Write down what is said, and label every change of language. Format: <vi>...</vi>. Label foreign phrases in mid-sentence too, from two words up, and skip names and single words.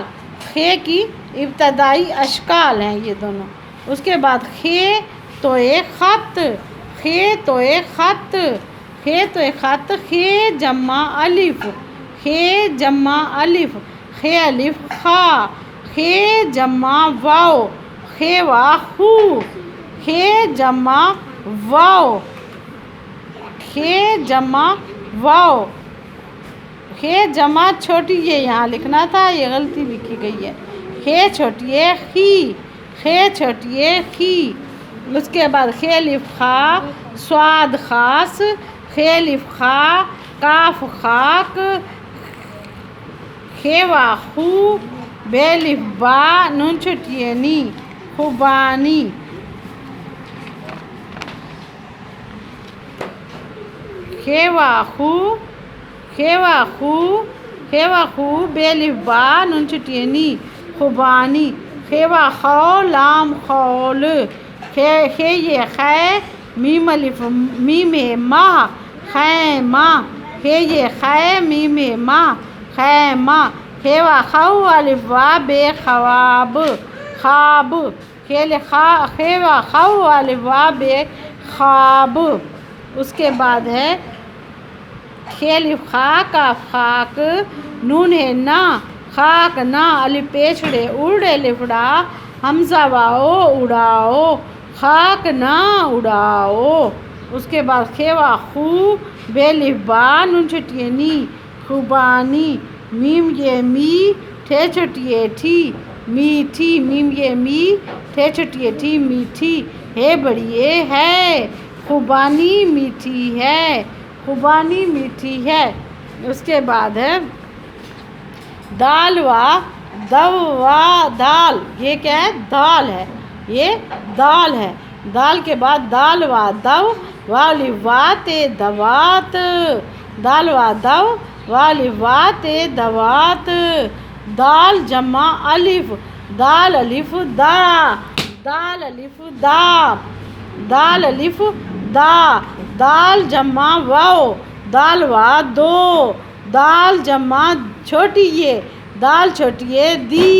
<ur>خے کی ابتدائی اشکال ہیں یہ دونوں. اس کے بعد خے تو ایک خط. خے تو ایک خط. خے تو ایک خط. خے جمع الف. خے جمع الف. خے الف خا. خے جمع واو. خے وا خو. خے جمع واو. خے جمع واو. خے جمع چھوٹی یہ یہاں لکھنا تھا یہ غلطی لکھی گئی ہے. خے چھوٹی ہے خی. خے چھوٹی ہے خی. اس کے بعد خے الف خا صاد خاص. خے الف خا کاف خاک. خے وا خو بے الف با نون چھوٹی ہے نی خوبانی. خے وا خو. خے وا خو. خے وا خو بے الف با نون چھوٹی ہے نی خوبانی. خے وا خو لام خول. خے یہ خے میم الف میم ما خیمہ. خے یہ خے میم ما خیمہ. خے وا خو الف وا بے خواب خواب. خے وا خو الف وا بے خواب. اس کے بعد ہے خے الف خا کاف خاک. نون ہے نا خاک نا. الف پیچھڑے اڑ الف ڑا حمزہ واؤ اڑاؤ. خاک نہ اڑاؤ. اس کے بعد خے وا خو بے الف با نون چھوٹی ہے نی خوبانی. میم یہ می ٹھے چھوٹی ہے ٹھی میٹھی. میم یہ می ٹھے چھوٹی ہے ٹھی میٹھی. ہے بڑی ہے خوبانی میٹھی ہے. خوبانی میٹھی ہے. اس کے بعد ہے دال وا دو وا دال. یہ کیا ہے؟ دال ہے. یہ دال ہے. دال کے بعد دال وا دو وا الف وا تے دوات. دال وا دو وا الف وا تے دوات. دال جمع الف. دال الف دا. دال الف دا. دال الف دا. دال جمع واو. دال وا دو. دال جمع چھوٹی یہ. دال چھوٹی ہے دی.</ur>